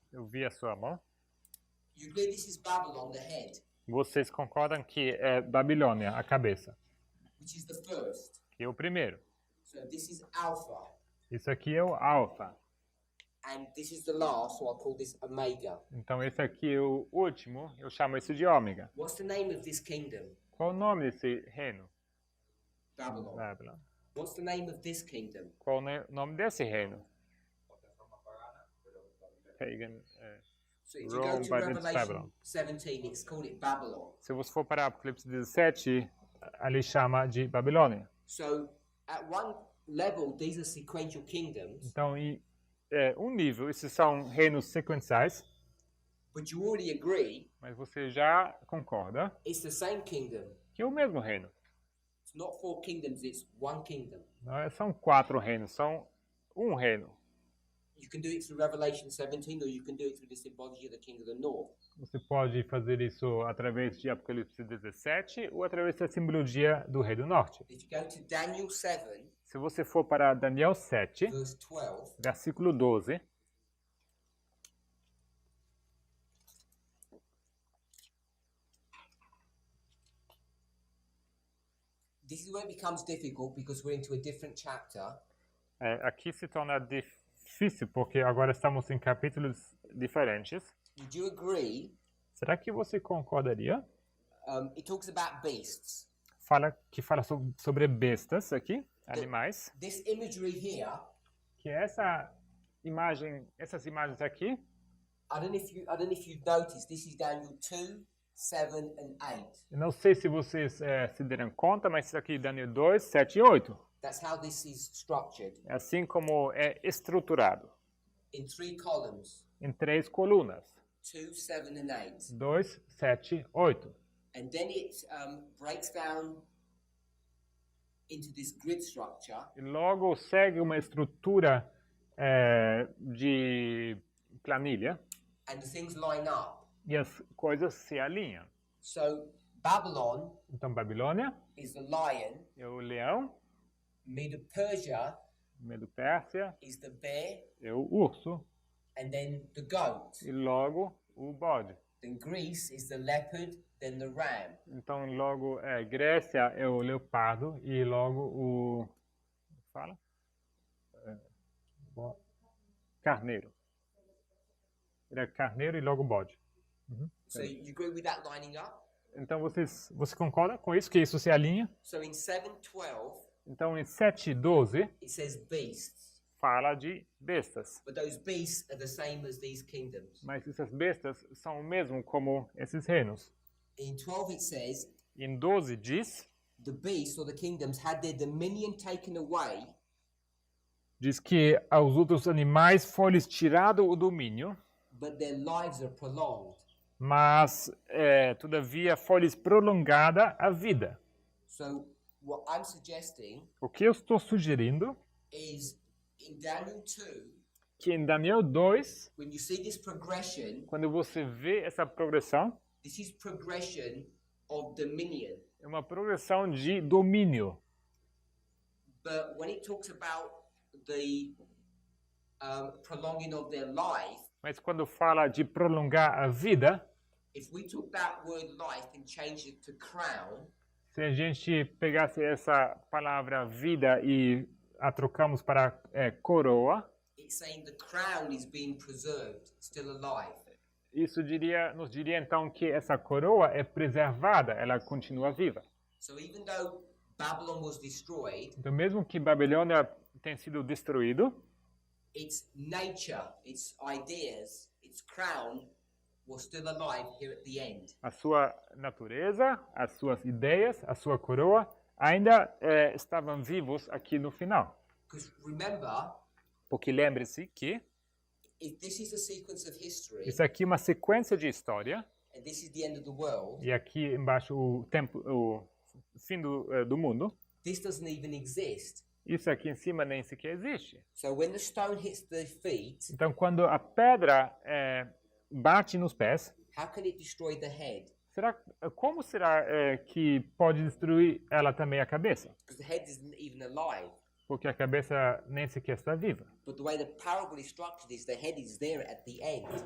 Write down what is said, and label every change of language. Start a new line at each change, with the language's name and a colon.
Portuguese: Eu vi a sua mão.
English: You believe this is Babylon, the head,
Portuguese: Vocês concordam que é Babilônia, a cabeça,
English: which is the first.
Portuguese: que é o primeiro.
English: So this is Alpha,
Portuguese: Isso aqui é o alfa.
English: and this is the last, so I'll call this Omega.
Portuguese: Então esse aqui é o último, eu chamo isso de ômega.
English: What's the name of this kingdom?
Portuguese: Qual o nome desse reino?
English: Babylon. Babylon. What's the name of this kingdom?
Portuguese: Qual o nome desse reino?
English: Pagan. So if you Rome, go to but it's Revelation Babylon. 17, it's called it Babylon.
Portuguese: Se você for para Apocalipse 17, ali chama de Babilônia.
English: So at one level, these are sequential kingdoms,
Portuguese: Então, em um nível, esses são reinos sequenciais,
English: but you already agree
Portuguese: mas você já concorda
English: it's the same kingdom.
Portuguese: que é o mesmo reino.
English: It's not four kingdoms, it's one kingdom.
Portuguese: Não são 4 reinos, são um reino.
English: You can do it through Revelation 17, or you can do it through the symbology of the king of the north.
Portuguese: Você pode fazer isso através de Apocalipse 17 ou através da simbologia do Rei do Norte.
English: If you go to Daniel 7,
Portuguese: Se você for para Daniel 7,
English: verse 12,
Portuguese: versículo 12,
English: This is where it becomes difficult because we're into a different chapter.
Portuguese: Aqui se torna difícil porque agora estamos em capítulos diferentes.
English: Would you agree?
Portuguese: Será que você concordaria?
English: It talks about beasts.
Portuguese: Fala sobre bestas aqui, animais.
English: This imagery here,
Portuguese: Que essas imagens aqui,
English: I don't know if you've noticed, this is Daniel 2, 7 and 8.
Portuguese: eu não sei se vocês se deram conta, mas isso aqui é Daniel 2, 7 e 8.
English: That's how this is structured,
Portuguese: É assim como é estruturado,
English: in 3 columns,
Portuguese: em 3 colunas.
English: 2, 7 and 8.
Portuguese: 2, 7, 8.
English: And then it breaks down into this grid structure,
Portuguese: E logo segue uma estrutura de planilha
English: and the things line up.
Portuguese: e as coisas se alinham.
English: So Babylon
Portuguese: Então, Babilônia
English: is the lion,
Portuguese: é o leão,
English: Medo-Persia
Portuguese: Medo-Pérsia
English: is the bear,
Portuguese: é o urso
English: and then the goat.
Portuguese: e logo o bode.
English: Then Greece is the leopard, then the ram.
Portuguese: Então, logo Grécia é o leopardo e logo o fala carneiro. Ele é carneiro e logo bode.
English: So you agree with that lining up?
Portuguese: Então, você concorda com isso, que isso se alinha?
English: So in 7:12,
Portuguese: Então, em 7:12
English: it says beasts,
Portuguese: fala de bestas.
English: but those beasts are the same as these kingdoms.
Portuguese: Mas essas bestas são o mesmo como esses reinos.
English: In 12 it says,
Portuguese: Em 12 diz
English: the beasts or the kingdoms had their dominion taken away,
Portuguese: que aos outros animais foi-lhes tirado o domínio,
English: but their lives are prolonged.
Portuguese: mas todavia foi-lhes prolongada a vida.
English: So what I'm suggesting
Portuguese: O que eu estou sugerindo
English: is in Daniel 2,
Portuguese: que em Daniel 2,
English: when you see this progression,
Portuguese: quando você vê essa progressão,
English: this is progression of dominion.
Portuguese: é uma progressão de domínio.
English: But when it talks about the prolonging of their life,
Portuguese: Mas quando fala de prolongar a vida,
English: if we took that word life and changed it to crown,
Portuguese: se a gente pegasse essa palavra vida e a trocamos para coroa,
English: it's saying the crown is being preserved, still alive.
Portuguese: isso nos diria então que essa coroa é preservada, ela continua viva.
English: So even though Babylon was destroyed,
Portuguese: Então, mesmo que Babilônia tenha sido destruído,
English: its nature, its ideas, its crown was still alive here at the end.
Portuguese: a sua natureza, as suas ideias, a sua coroa ainda estavam vivos aqui no final.
English: Because remember,
Portuguese: Porque lembre-se que
English: if this is a sequence of history,
Portuguese: isso aqui é uma sequência de história
English: and this is the end of the world,
Portuguese: e aqui embaixo o fim do mundo.
English: this doesn't even exist.
Portuguese: Isso aqui em cima nem sequer existe.
English: So when the stone hits the feet,
Portuguese: Então, quando a pedra bate nos pés,
English: how can it destroy the head?
Portuguese: como será que pode destruir ela também a cabeça?
English: Because the head isn't even alive.
Portuguese: Porque a cabeça nem sequer está viva.
English: But the way the parable is structured is the head is there at the end.